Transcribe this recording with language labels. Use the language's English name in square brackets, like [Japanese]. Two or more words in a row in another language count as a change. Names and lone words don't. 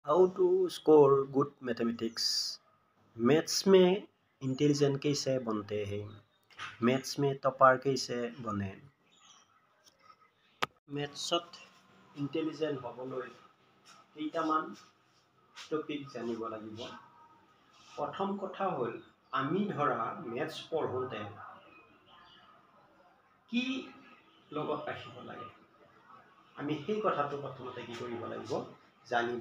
[English] how to score good mathematics. [Hindi] मैथ्स में इंटेलिजेंट कैसे बनते हैं, मैथ्स में टॉपर कैसे बने। [Assamese] মেথছত ইণ্টেলিজেণ্ট হ'বলৈ কেইটামান টপিক জানিব লাগিব। প্ৰথম কথা হ'ল আমি ধৰা মেথছ পঢ়োঁতে কি লগত ৰাখিব লাগে, আমি সেই কথাটো প্ৰথমতে কি কৰিব লাগিব জানিব।